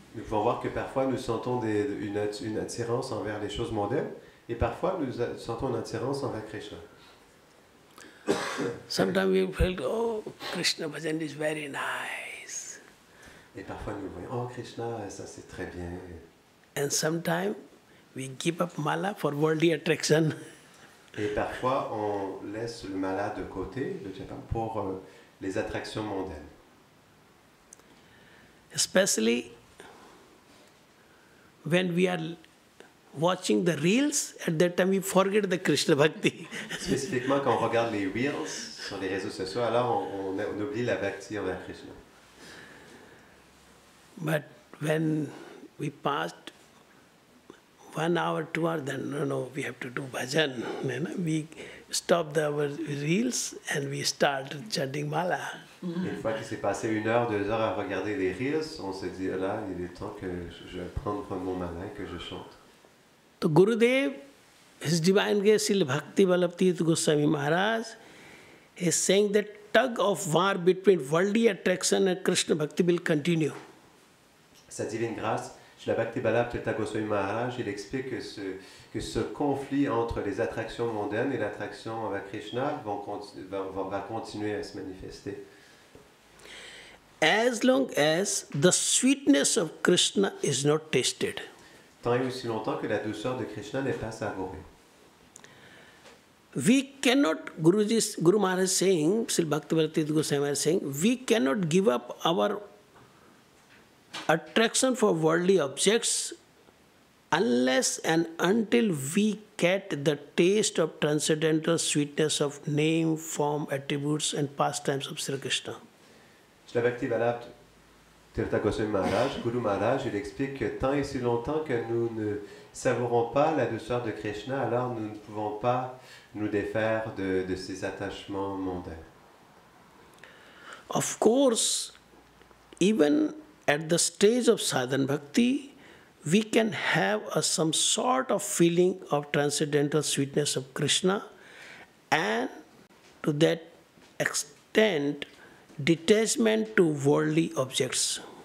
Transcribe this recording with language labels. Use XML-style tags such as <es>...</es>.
<fr>Nous pouvons voir que parfois nous sentons une attirance envers les choses mondaines et parfois nous sentons une attirance envers Krishna.</fr> <en>Sometimes we feel, oh, Krishna bhajan is very nice.</en> <fr>Et parfois nous voyons, oh Krishna, ça c'est très bien.</fr> <en>And sometimes we give up mala for worldly attraction.</en> <fr>Et parfois on laisse le mala de côté, le japa, pour les attractions mondaines.</fr> <en>Especially when we are watching the reels, at that time we forget the Krishna Bhakti.</en> <fr>Spécifiquement quand on regarde les reels sur les réseaux sociaux, alors on oublie la bhakti envers Krishna.</fr> <en>But when we passed 1 hour, 2 hours, then no, we have to do bhajan. We stop our reels and we start chanting mala.</en> <fr>Une fois qu'il s'est passé 1 heure, 2 heures à regarder les reels, on se dit là, il est temps que je prenne mon mala et que je chante.</fr> <en>So Gurudev, His Divine Grace Srila Bhakti Vallabha Goswami Maharaj, is saying that tug of war between worldly attraction and Krishna Bhakti will continue.</en> <fr>Sa divine grâce, Srila Bhakti Vallabha Goswami Maharaj, il explique que ce conflit entre les attractions mondaines et l'attraction envers Krishna va continuer à se manifester.</fr> <en>As long as the sweetness of Krishna is not tasted.</en> <fr>Tant et aussi longtemps que la douceur de Krishna n'est pas savourée.</fr> <en>We cannot, Guru Maharaj is saying, Srila Bhakti Vallabha Goswami Maharaj is saying, we cannot give up our attraction for worldly objects unless and until we get the taste of transcendental sweetness of name, form, attributes and pastimes of Sri Krishna.</en> <fr>Srila Bhakti Vallabha Goswami Maharaj, Guru Maharaj, il explique que tant et si longtemps que nous ne savourons pas la douceur de Krishna, alors nous ne pouvons pas nous défaire de ces attachements mondains.</fr> <en>Of course, even at the stage of sadhana bhakti, we can have some sort of feeling of transcendental sweetness of Krishna, and to that extent, detachment to worldly objects.</en>